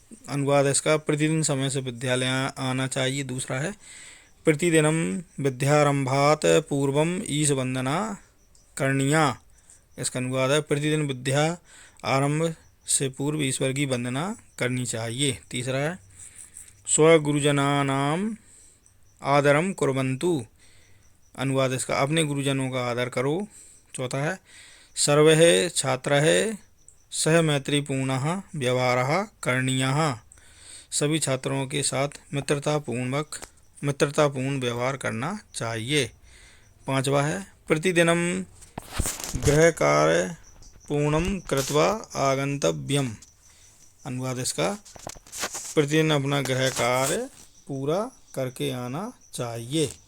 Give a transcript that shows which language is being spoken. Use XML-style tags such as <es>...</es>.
<hi>अनुवाद इसका, प्रतिदिन समय से विद्यालय आना चाहिए। दूसरा है,</hi> <sa>प्रतिदिनम विद्यारंभात पूर्वम ईश वंदना करणीया।</sa> <hi>इसका अनुवाद है, प्रतिदिन विद्या आरंभ से पूर्व ईश्वर की वंदना करनी चाहिए। तीसरा है,</hi> <sa>स्वगुरुजनानाम आदरम कुर्वन्तु।</sa> <hi>अनुवाद इसका, अपने गुरुजनों का आदर करो। चौथा है</hi> <sa>सर्वैः छात्रैः सह मैत्रीपूर्णः व्यवहारः करणीयः।</sa> <hi>सभी छात्रों के साथ मित्रतापूर्ण व्यवहार करना चाहिए। पांचवा है</hi> <sa>प्रतिदिनं गृहकार्य पूर्णं कृत्वा आगन्तव्यम्।</sa> <hi>अनुवाद इसका, प्रतिदिन अपना गृह कार्य पूरा करके आना चाहिए।</hi>